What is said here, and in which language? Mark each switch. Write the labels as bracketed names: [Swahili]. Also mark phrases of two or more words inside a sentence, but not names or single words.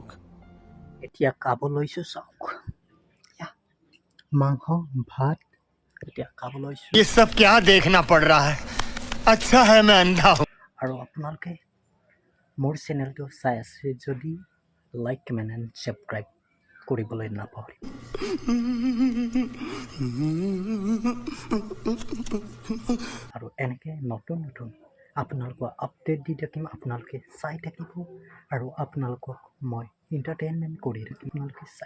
[Assamese] এতিয়া খাব লৈছোঁ চাওক মাংস ভাত এতিয়া খাব লৈছোঁ [Hindi] ये सब क्या देखना पड़ रहा है अच्छा है मैं अंधा हूँ [Assamese] আৰু আপোনালোকে মোৰ চেনেলটো চাই আছে যদি [English] like comment and subscribe [Assamese] কৰিবলৈ নাপাহৰিব আৰু এনেকৈ নতুন আপোনালোকক আপডেট দি থাকিম আপোনালোকে চাই থাকিব আৰু আপোনালোকক মই এণ্টাৰটেইনমেণ্ট কৰি থাকিম আপোনালোকে চাই